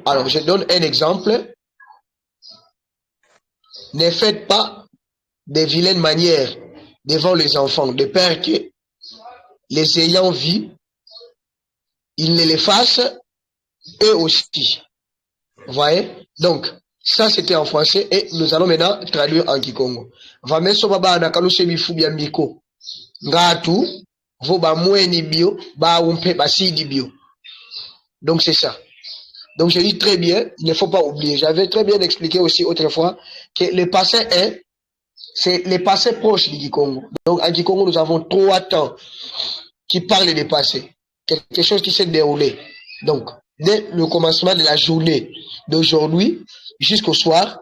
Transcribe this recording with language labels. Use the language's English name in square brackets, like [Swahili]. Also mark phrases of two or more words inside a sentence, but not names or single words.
[French] Alors, je donne un exemple. Ne faites pas de vilaines manières devant les enfants, de peur que les ayant vus, ils ne les fassent eux aussi. Vous voyez? Donc, ça c'était en français et nous allons maintenant traduire en Kikongo. [Kongo] Vameso baba nakalushe bifubia miko. Ngatu, voba mweni bio, ba umpe basidi bio. [French] Donc c'est ça. Donc je dis très bien, il ne faut pas oublier. J'avais très bien expliqué aussi autrefois que le passé est, c'est le passé proche du Kikongo. Donc en Kikongo, nous avons 3 temps qui parlent du passé. Quelque chose qui s'est déroulé. Donc, dès le commencement de la journée d'aujourd'hui jusqu'au soir.